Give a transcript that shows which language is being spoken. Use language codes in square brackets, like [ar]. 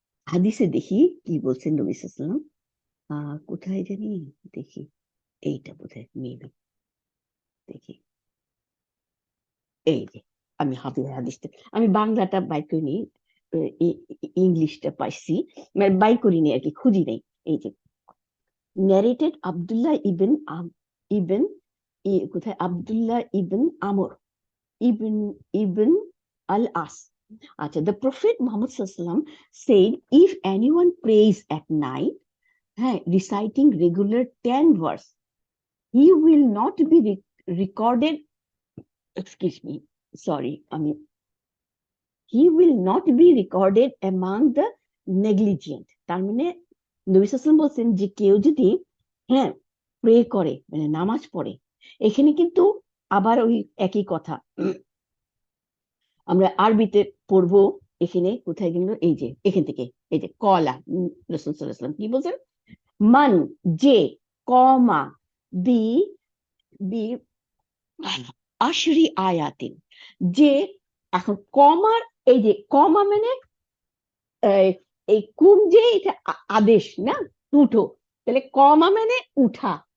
[bn] হাদিসে দেখি কি বলছেন নবী সাল্লাল্লাহু আলাইহি ওয়াসাল্লাম, কোথায় জানি দেখি, এইটা বোধহয় মেবি, দেখি এই যে, আমি হাদিসটা, আমি বাংলাটা বাই করিনি, ইংলিশটা পাইছি, মানে বাই করিনি আর কি, খুঁজি নেই। এই যে narrated Abdullah ibn কোথায়, আব্দুল্লাহ ইবন আমর ibn al-As. [en] আচ্ছা, the Prophet Muhammad sallallahu alaihi wasallam said, if anyone prays at night, reciting regular 10 verse, he will not be recorded, excuse me, sorry, he will not be recorded among the negligent. [bn] তার মানে নবী সাল্লাল্লাহু আলাইহি ওয়াসাল্লাম বলছেন যে কেউ যদি প্রে করে, মানে নামাজ পড়ে, এখানে কিন্তু আবার ওই একই কথা আমরা আরবিতে পড়বো, এখানে কোথায় গেল, এই যে এখান থেকে, এই যে কলা, রাসূল সাল্লাল্লাহু আলাইহি ওয়াসাল্লাম কি বলছেন, মান যে, কমা বি বি আশরি আয়াতিন, যে, এখন কমার, এই যে কমা মানে এই এই কুম, যে এটা আদেশ না, উঠো, তাহলে কমা মানে উঠা।